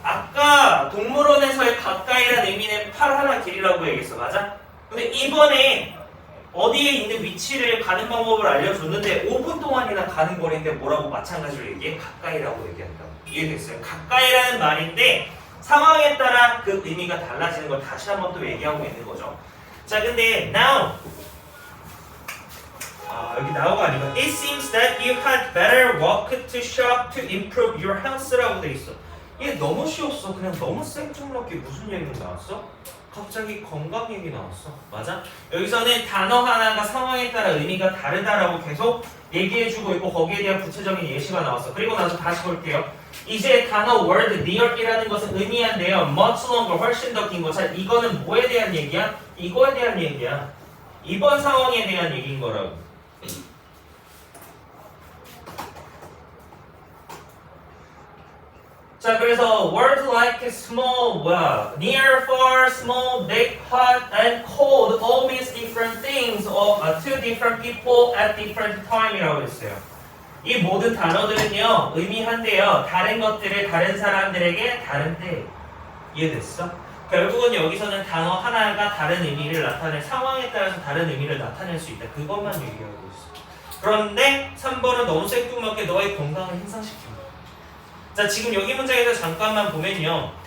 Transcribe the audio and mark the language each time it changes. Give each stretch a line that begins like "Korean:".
Korean: 아까 동물원에서의 가까이라는 의미는 팔 하나 길이라고 얘기했어. 맞아? 근데 이번에 어디에 있는 위치를 가는 방법을 알려줬는데 5분 동안이나 가는 거리인데 뭐라고 마찬가지로 얘기해? 가까이라고 얘기한다고. 이해됐어요? 가까이라는 말인데 상황에 따라 그 의미가 달라지는 걸 다시 한번 또 얘기하고 있는 거죠. 자, 근데
English: now
Korean: 여기
English: now
Korean: 가 아니고
English: it seems that you had better walk to shop to improve your health
Korean: 라고 돼 있어. 이게 너무 쉬웠어. 그냥 너무 생뚱맞게 무슨 얘기가 나왔어? 갑자기 건강 얘기 나왔어. 맞아? 여기서는 단어 하나가 상황에 따라 의미가 다르다라고 계속 얘기해주고 있고 거기에 대한 구체적인 예시가 나왔어. 그리고 나서 다시 볼게요. 이제 단어 word near이라는 것은 의미한데요.
English: much longer,
Korean: 훨씬 더 긴 거. 자, 이거는 뭐에 대한 얘기야? 이거에 대한 얘기야. 이번 상황에 대한 얘기인 거라고. 자, 그래서
English: word like small, near, far, small, big, hot, and cold all means different things to different people at different time
Korean: 이라고 했어요. 이 모든 단어들은요 의미한대요. 다른 것들을 다른 사람들에게 다른 때. 이해됐어? 결국은 여기서는 단어 하나가 다른 의미를 나타낼 상황에 따라서 다른 의미를 나타낼 수 있다. 그것만 얘기하고 있어. 그런데 3번은 너무 생뚱맞게 너의 건강을 향상시킵니다. 자, 지금 여기 문장에서 잠깐만 보면요.